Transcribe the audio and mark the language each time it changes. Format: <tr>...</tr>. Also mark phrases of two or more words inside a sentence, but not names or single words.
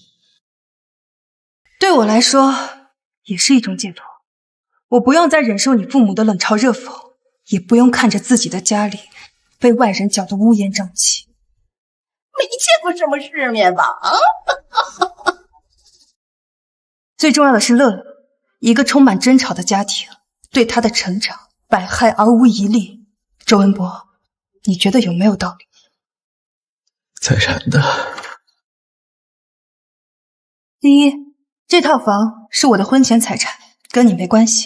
<zh>對我來說，也是一種解脫。我不用再忍受你父母的冷嘲熱諷，也不用看着自己的家裡被外人攪得烏煙瘴氣。沒見過什麼世面吧？啊！最重要的是樂樂，一個充滿爭吵的家庭，對他的成長百害而無一利。周文博，你覺得有沒有道理？財產的。第一，這套房是我的婚前財產，跟你沒關係。</zh>